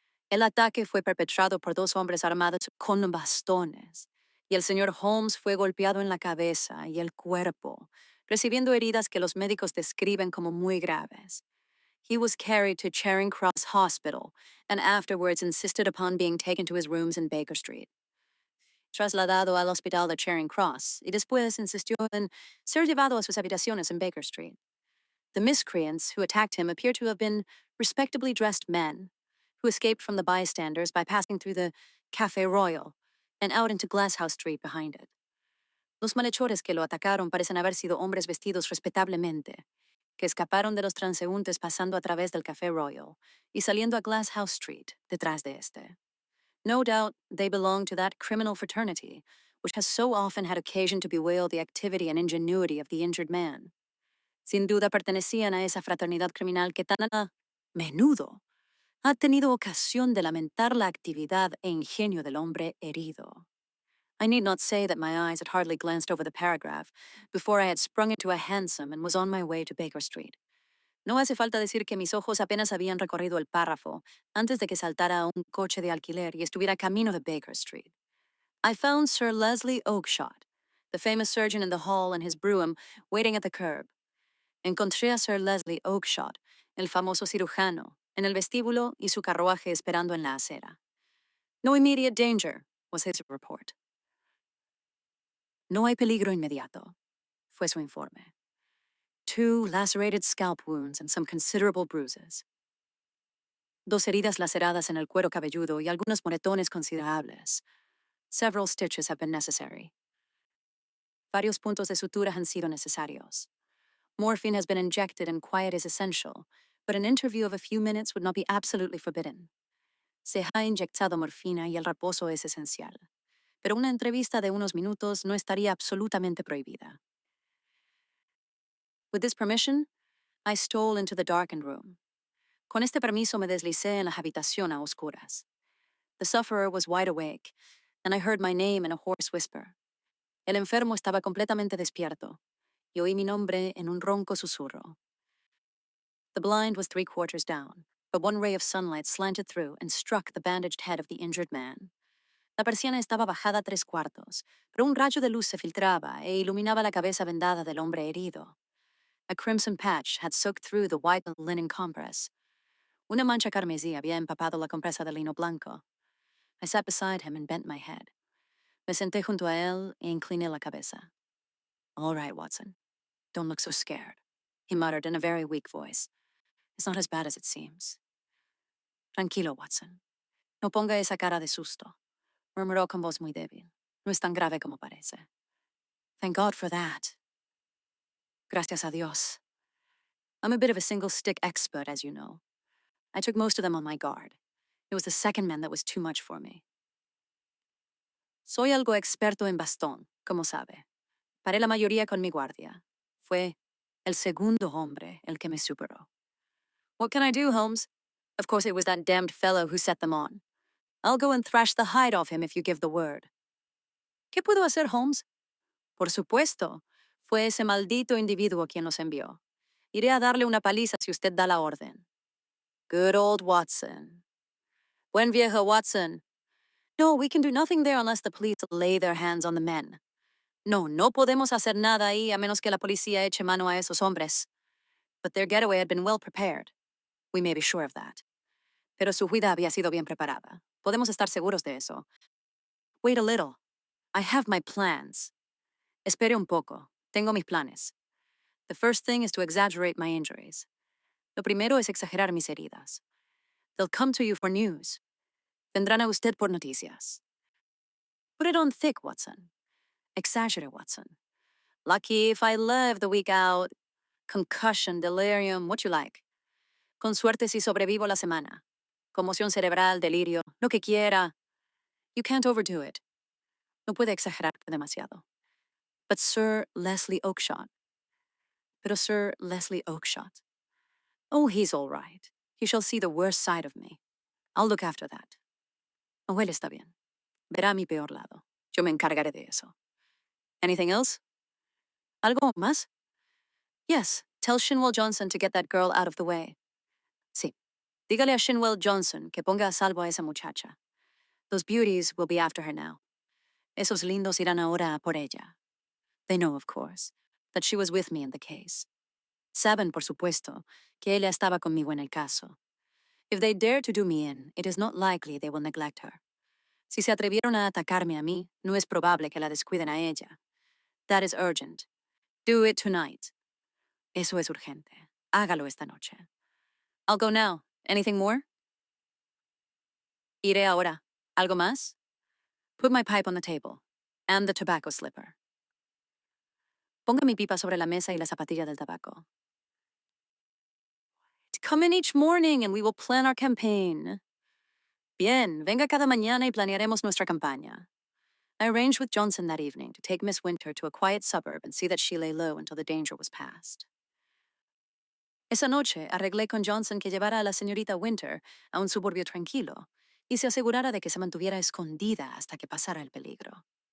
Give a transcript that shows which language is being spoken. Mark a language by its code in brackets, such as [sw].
[es] El ataque fue perpetrado por 2 hombres armados con bastones, y el señor Holmes fue golpeado en la cabeza y el cuerpo, recibiendo heridas que los médicos describen como muy graves. [en] He was carried to Charing Cross Hospital and afterwards insisted upon being taken to his rooms in Baker Street. [es] Trasladado al hospital de Charing Cross y después insistió en ser llevado a sus habitaciones in Baker Street. [en] The miscreants who attacked him appear to have been respectably dressed men who escaped from the bystanders by passing through the Café Royal and out into Glasshouse Street behind it. [es] Los malhechores que lo atacaron parecen haber sido hombres vestidos respetablemente, que escaparon de los transeúntes pasando a través del Café Royal y saliendo a Glasshouse Street detrás de este. [en] No doubt they belong to that criminal fraternity which has so often had occasion to bewail the activity and ingenuity of the injured man. [es] Sin duda pertenecían a esa fraternidad criminal que tan a menudo ha tenido ocasión de lamentar la actividad e ingenio del hombre herido. [en] I need not say that my eyes had hardly glanced over the paragraph before I had sprung into a hansom and was on my way to Baker Street. [es] No hace falta decir que mis ojos apenas habían recorrido el párrafo antes de que saltara a un coche de alquiler y estuviera camino de Baker Street. [en] I found Sir Leslie Oakshott, the famous surgeon in the hall and his brougham, waiting at the curb. [es] Encontré a Sir Leslie Oakshott, el famoso cirujano, en el vestíbulo y su carruaje esperando en la acera. [en] No immediate danger, was his report. [es] No hay peligro inmediato, fue su informe. [en] 2 lacerated scalp wounds and some considerable bruises. [es] 2 heridas laceradas en el cuero cabelludo y algunos moretones considerables. [en] Several stitches have been necessary. [es] Varios puntos de sutura han sido necesarios. [en] Morphine has been injected and quiet is essential, but an interview of a few minutes would not be absolutely forbidden. [es] Se ha inyectado morfina y el reposo es esencial, pero una entrevista de unos minutos no estaría absolutamente prohibida. [en] With this permission, I stole into the darkened room. [es] Con este permiso me deslicé en la habitación a oscuras. [en] The sufferer was wide awake, and I heard my name in a hoarse whisper. [es] El enfermo estaba completamente despierto, y oí mi nombre en un ronco susurro. [en] The blind was 3/4 down, but one ray of sunlight slanted through and struck the bandaged head of the injured man. [es] La persiana estaba bajada 3/4, pero un rayo de luz se filtraba e iluminaba la cabeza vendada del hombre herido. [en] A crimson patch had soaked through the white linen compress. [es] Una mancha carmesí había empapado la compresa de lino blanco. [en] I sat beside him and bent my head. [es] Me senté junto a él y incliné la cabeza. [en] All right, Watson. Don't look so scared, he muttered in a very weak voice. It's not as bad as it seems. [es] Tranquilo, Watson. No ponga esa cara de susto, murmuró con voz muy débil. No es tan grave como parece. [en] Thank God for that. [es] Gracias a Dios. [en] I'm a bit of a single-stick expert, as you know. I took most of them on my guard. It was the second man that was too much for me. [es] Soy algo experto en bastón, como sabe. Paré la mayoría con mi guardia. Fue el segundo hombre el que me superó. [en] What can I do, Holmes? Of course it was that damned fellow who set them on. I'll go and thrash the hide off him if you give the word. [es] ¿Qué puedo hacer, Holmes? Por supuesto. Fue ese maldito individuo quien los envió. Iré a darle una paliza si usted da la orden. [en] Good old Watson. [es] Buen viejo Watson. [en] No, we can do nothing there unless the police lay their hands on the men. [es] No podemos hacer nada ahí a menos que la policía eche mano a esos hombres. [en] But their getaway had been well prepared. We may be sure of that. [es] Pero su huida había sido bien preparada. Podemos estar seguros de eso. [en] Wait a little. I have my plans. [es] Espere un poco. Tengo mis planes. [en] The first thing is to exaggerate my injuries. [es] Lo primero es exagerar mis heridas. [en] They'll come to you for news. [es] Vendrán a usted por noticias. [en] Put it on thick, Watson. Exaggerate, Watson. Lucky if I live the week out. Concussion, delirium, what you like. [es] Con suerte si sobrevivo la semana. Conmoción cerebral, delirio, lo que quiera. [en] You can't overdo it. [es] No puede exagerar demasiado. [en] But Sir Leslie Oakshott. [es] Pero Sir Leslie Oakshott. [en] Oh, he's all right. He shall see the worst side of me. I'll look after that. [es] Oh, él está bien. Verá mi peor lado. Yo me encargaré de eso. [en] Anything else? [es] ¿Algo más? [en] Yes, tell Shinwell Johnson to get that girl out of the way. Sí. [es] Dígale a Shinwell Johnson que ponga a salvo a esa muchacha. [en] Those beauties will be after her now. [es] Esos lindos irán ahora a por ella. [en] They know, of course, that she was with me in the case. [es] Saben, por supuesto, que ella estaba conmigo en el caso. [en] If they dare to do me in, it is not likely they will neglect her. [es] Si se atrevieron a atacarme a mí, no es probable que la descuiden a ella. [en] That is urgent. Do it tonight. [es] Eso es urgente. Hágalo esta noche. [en] I'll go now. Anything more? [es] Iré ahora. ¿Algo más? [en] Put my pipe on the table. And the tobacco slipper. [es] Ponga mi pipa sobre la mesa y la zapatilla del tabaco. [en] Come in each morning and we will plan our campaign. [es] Bien, venga cada mañana y planearemos nuestra campaña. [en] I arranged with Johnson that evening to take Miss Winter to a quiet suburb and see that she lay low until the danger was past. [es] Esa noche arreglé con Johnson que llevara a la señorita Winter a un suburbio tranquilo y se asegurara de que se mantuviera escondida hasta que pasara el peligro.